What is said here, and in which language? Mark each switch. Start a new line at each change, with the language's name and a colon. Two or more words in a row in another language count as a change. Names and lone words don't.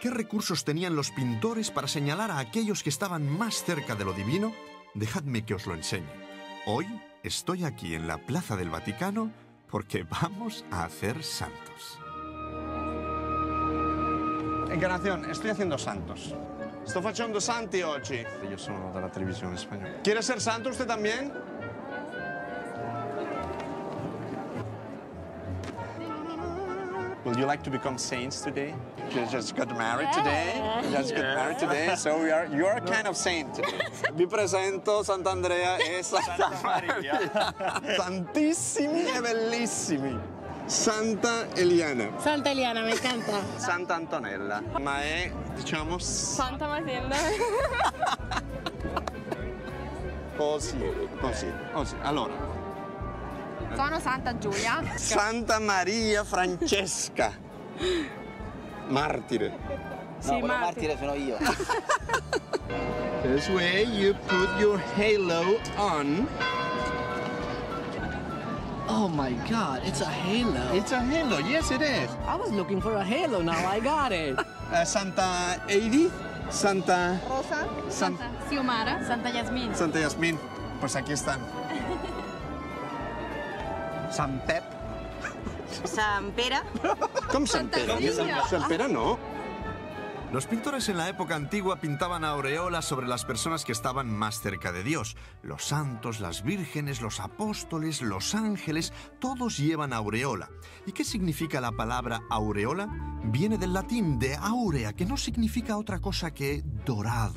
Spanish: ¿Qué recursos tenían los pintores para señalar a aquellos que estaban más cerca de lo divino? Dejadme que os lo enseñe. Hoy estoy aquí en la Plaza del Vaticano porque vamos a hacer santos. Encarnación, estoy haciendo santos.
Italian: Sto facendo santi oggi. Io sono dalla televisione spagnola.
Spanish: ¿Quiere ser santo usted también?
English: Would you like to become saints today? You just got married today. You just got married today, so you are kind of saint today.
Italian: Vi presento Sant'Andrea e Santa Maria. Santissimi e bellissimi. Santa Eliana.
Spanish: Santa Eliana, me encanta.
Italian: Santa Antonella. Ma è, diciamo... Santa Matilda. Così. Allora. Sono Santa Giulia. Santa Maria Francesca. Martire. Sì, No, martire sono io.
English: This way you put your halo on. Oh my God, it's a halo. It's a halo, yes it is. I was looking for a halo, now I got it.
Italian: Santa Edith, Santa... Rosa. Santa Xiomara. Santa Yasmin.
Spanish: Santa Yasmin. Pues aquí están.
Catalan: Sant Pep. Sant Pere. Com Sant Pere? Sant Pere no.
Spanish: Los pintores en la época antigua pintaban aureolas sobre las personas que estaban más cerca de Dios. Los santos, las vírgenes, los apóstoles, los ángeles, todos llevan aureola. ¿Y qué significa la palabra aureola? Viene del latín de aurea, que no significa otra cosa que dorado.